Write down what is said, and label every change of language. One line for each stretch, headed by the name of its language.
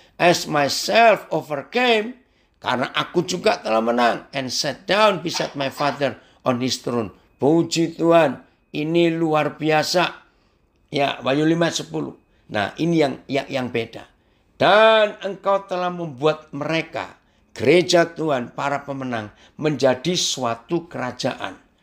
English: As myself overcame,
Indonesian: karena aku juga telah menang.
English: And sat down beside my father on his throne.
Indonesian: Puji Tuhan, ini luar biasa. Ya, Wahyu 5:10. Nah, ini yang beda. Dan engkau telah membuat mereka, gereja Tuhan, para pemenang, menjadi suatu kerajaan.